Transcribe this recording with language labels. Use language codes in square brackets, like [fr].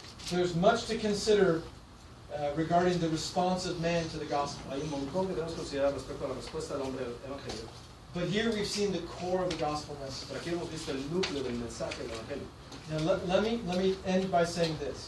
[en] There's much to consider regarding the response of man to the gospel. [es] Hay un montón que tenemos que considerar respecto a la respuesta del hombre al evangelio. [en] But here we've seen the core of the gospel message. [es] Pero aquí hemos visto el núcleo del mensaje del evangelio. [en] Now let me end by saying this.